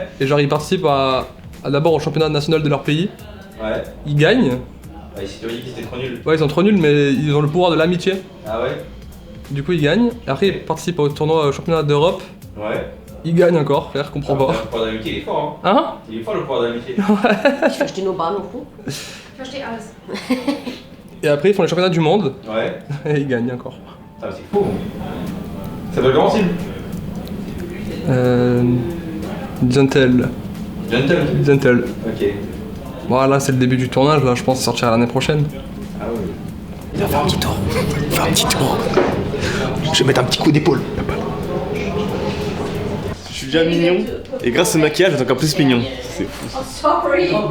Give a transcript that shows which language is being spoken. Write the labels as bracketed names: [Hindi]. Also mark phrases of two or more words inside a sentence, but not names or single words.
[French] Et genre ils participent à d'abord au championnat national de leur pays. Ouais. Ils gagnent. Ouais, si tu veux dire qu'ils étaient trop nuls. Ouais, ils sont trop nuls, mais ils ont le pouvoir de l'amitié. Ah ouais. Du coup, ils gagnent. Et après, ils participent au tournoi au championnat d'Europe. Ouais. Ils gagnent encore, frère, comprends pas. Le pouvoir d'amitié, il est fort, Hein? hein. Il est fort le pouvoir d'amitié. [German] Ich verstehe nur Bahnhof. Ich verstehe alles. [French] Et après, ils font les championnats du monde. Ouais. Et ils gagnent encore. Ah, c'est fou. Ça doit comment, Sim? Gentle. Gentle. Ok. Voilà, c'est le début du tournage, là, je pense que ça sortira l'année prochaine. Ah oui. Il va faire un petit tour. Faire un petit tour. Je vais mettre un petit coup d'épaule. Je suis déjà mignon et grâce au maquillage, je suis encore plus mignon. C'est fou. [English] Oh, sorry.